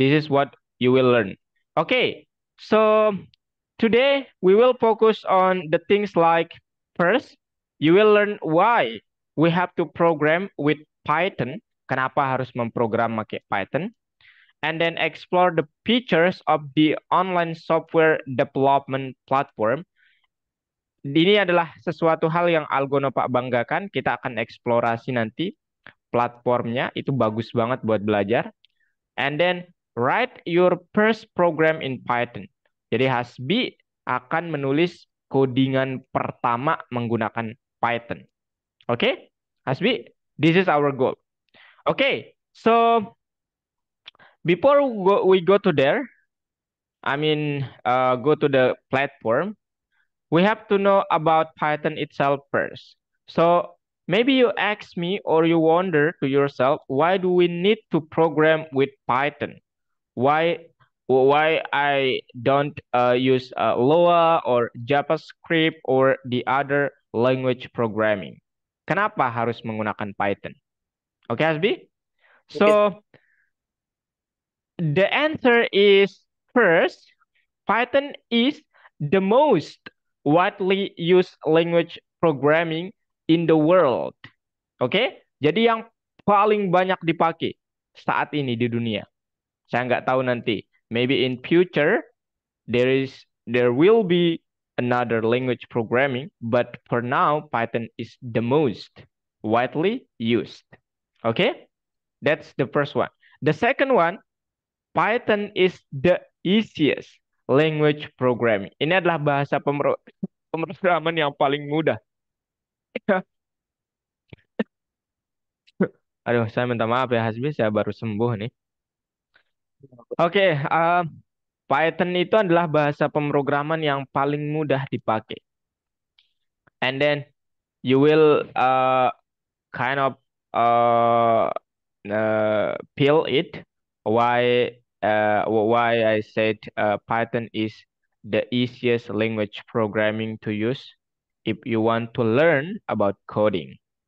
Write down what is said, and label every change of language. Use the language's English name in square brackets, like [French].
[English] This is what you will learn. Okay. So, today we will focus on the things like first, you will learn why we have to program with Python. [Indonesian] Kenapa harus memprogram pakai Python? [English] And then explore the features of the online software development platform. [Indonesian] Ini adalah sesuatu hal yang Algonopa banggakan. Kita akan eksplorasi nanti platformnya. Itu bagus banget buat belajar. [English] And then write your first program in Python. [Indonesian] Jadi Hasbi akan menulis codingan pertama menggunakan Python. [English] Oke? Okay? Hasbi, this is our goal. Oke, okay, so before we go to there, go to the platform, we have to know about Python itself first. So maybe you ask me or you wonder to yourself, why do we need to program with Python? Why I don't use Lua or JavaScript or the other language programming? [Indonesian] Kenapa harus menggunakan Python? Oke, Hasbi? Oke. [English] So the answer is first, Python is the most widely used language programming in the world. [Indonesian] Oke? Jadi yang paling banyak dipakai saat ini di dunia. Saya nggak tahu nanti. [English] Maybe in future there will be another language programming, but for now Python is the most widely used. Okay? That's the first one. The second one, Python is the easiest language programming. [Indonesian] Ini adalah bahasa pemrograman yang paling mudah. Aduh, saya minta maaf ya Hasbi, saya baru sembuh nih. Oke, Python itu adalah bahasa pemrograman yang paling mudah dipakai. [English] And then you will kind of uh, peel it. Why I said Python is the easiest language programming to use if you want to learn about coding.